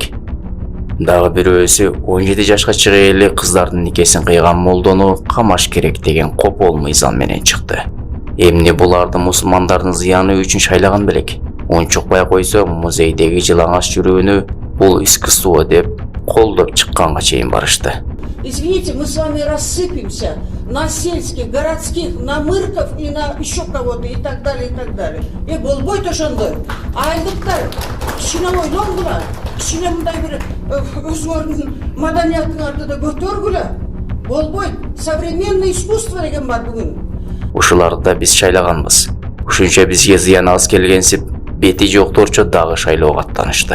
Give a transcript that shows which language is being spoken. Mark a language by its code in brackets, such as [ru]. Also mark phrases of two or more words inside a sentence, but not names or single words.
[ky] Дагы бирөөсү 17 жашка чыга эле кыздардын никесин кыйган молдону камаш керек деген копол мыйзам менен чыкты. Эмне буларды мусулмандардын зыяны үчүн шайлаган белек. Унчукпай койсо музейдеги жылаңаш жүрүүнү бул искусство деп колдоп чыкканга чейин барышты. [ru] Извините, мы с вами рассыпемся на сельских, городских, на мырков и на еще кого-то и так далее, и так далее. [ky] И болбой то шондой. Айлыктар, кичине ойлонгула. кичине мындай бир өзүңөрдүн маданиятыңарды да көтөргүлө. Болбой, современный искусство деген бар бүгүн. Ушуларды да биз шайлаганбыз. Ушунча бизге зыян аз келгенсип, бети жокторчо дагы шайлоого аттанышты.